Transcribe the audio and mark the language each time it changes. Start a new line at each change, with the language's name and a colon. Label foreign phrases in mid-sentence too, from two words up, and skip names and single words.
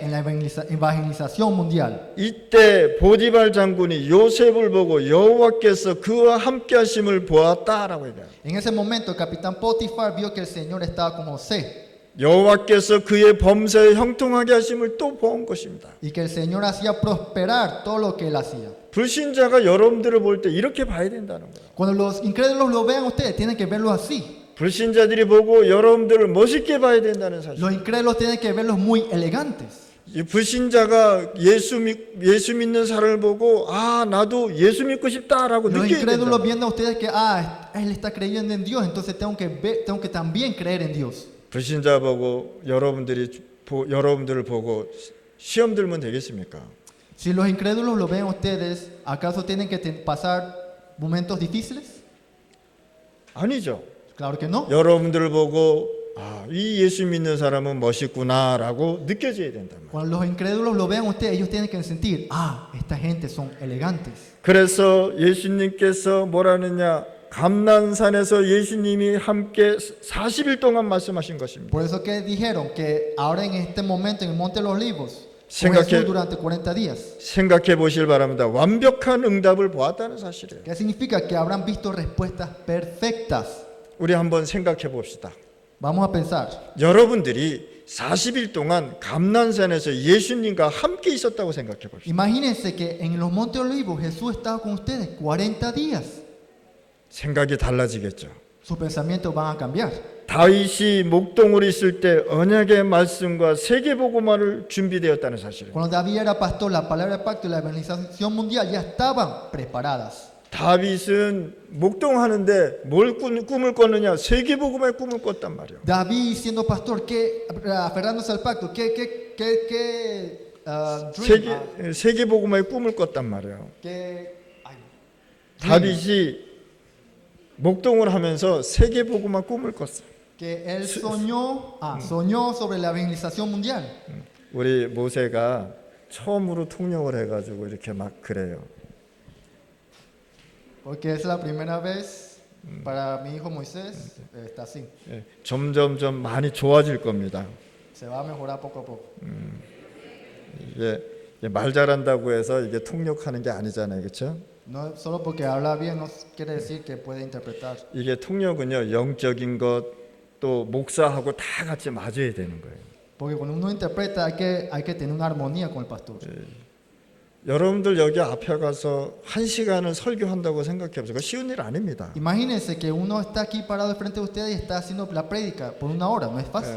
Spanish: En la evangelización mundial.
Korean: 이때 보디발 장군이 요셉을 보고 여호와께서 그와 함께 하심을 보았다라고 얘기해요.
Spanish: En ese momento el capitán Potifar vio que el Señor estaba con José
Korean: 여호와께서 그의 범사에 형통하게 하심을 또 본 것입니다.
Spanish: y que el Señor hacía prosperar todo lo que él hacía.
Korean: 불신자가 여러분들을 볼 때 이렇게 봐야 된다는 거예요.
Spanish: Cuando los incrédulos lo vean ustedes, tienen que verlo así.
Korean: 불신자들이 보고 여러분들을 멋있게 봐야 된다는 사실.
Spanish: Los incrédulos tienen que verlos muy elegantes.
Korean: 이 불신자가 예수 믿는 사람을 보고 나도 예수 믿고 싶다라고
Spanish: Los
Korean: 느껴야
Spanish: incrédulos
Korean: 된다.
Spanish: viendo a ustedes que él está creyendo en Dios, entonces tengo que también creer en Dios.
Korean: 불신자 보고 여러분들을 보고 시험 들면 되겠습니까?
Spanish: Si los incrédulos lo ven a ustedes, ¿acaso tienen que pasar momentos difíciles?
Korean: 아니죠.
Spanish: Claro que no.
Korean: 여러분들을 보고 이 예수 믿는 사람은 멋있구나라고 느껴져야 된단 말이에요.
Spanish: Cuando los incrédulos lo vean a ustedes, ellos tienen que sentir, esta gente son elegantes.
Korean: 그래서 예수님께서 뭐라느냐, 감난산에서 예수님이 함께 40일 동안 말씀하신 것입니다.
Spanish: Por eso que dijeron que ahora en este momento en el Monte de los Olivos, con
Korean: 생각해-
Spanish: Jesús durante 40 días.
Korean: 생각해 보실 바랍니다. 완벽한 응답을 보았다는 사실이에요.
Spanish: ¿Qué significa? Que habrán visto respuestas perfectas.
Korean: 우리 한번 생각해 봅시다.
Spanish: Vamos a pensar.
Korean: 여러분들이 40일 동안 감난산에서 예수님과 함께 있었다고 생각해 봅시다.
Spanish: Imagínense que en los Montes de Olivos Jesús estaba con ustedes 40 días.
Korean: 생각이 달라지겠죠.
Spanish: Sus pensamientos van a cambiar.
Korean: 다윗이 목동으로 있을 때 언약의 말씀과 세계복음화를 준비되었다는 사실이에요.
Spanish: Cuando David era pastor, la palabra del pacto y la evangelización mundial ya estaban preparadas.
Korean: 다윗은 목동하는데 뭘 꿈을 꿨느냐? 세계복음의 꿈을 꿨단 말이에요.
Spanish: David siendo pastor, aferrándose al pacto, dream,
Korean: 세계복음의 꿈을 꿨단 말이에요. ay, 다윗이 목동을 하면서 세계복음화 꿈을 꿨어요.
Spanish: que él soñó sobre la evangelización mundial.
Korean: 우리 모세가 처음으로 통역을 해가지고 이렇게 막 그래요.
Spanish: Porque es la primera vez para mi hijo Moisés, está así.
Korean: 예, 점점점 많이 좋아질 겁니다.
Spanish: Se va a mejorar poco a poco.
Korean: 이게 말 잘한다고 해서 이게 통역하는 게 아니잖아요, 그렇죠?
Spanish: No solo porque habla bien no quiere decir que puede interpretar.
Korean: 이게 통역은요, 영적인 것 또 목사하고 다 같이 맞아야 되는 거예요.
Spanish: Porque cuando uno interpreta hay que tener una armonía con el pastor.
Korean: 여러분들 여기 앞에 가서 1시간을 설교한다고 생각해 보세요. 그거 쉬운 일 아닙니다.
Spanish: Imagínense que uno está aquí parado frente de ustedes y está haciendo la prédica por 1 hora, no es fácil.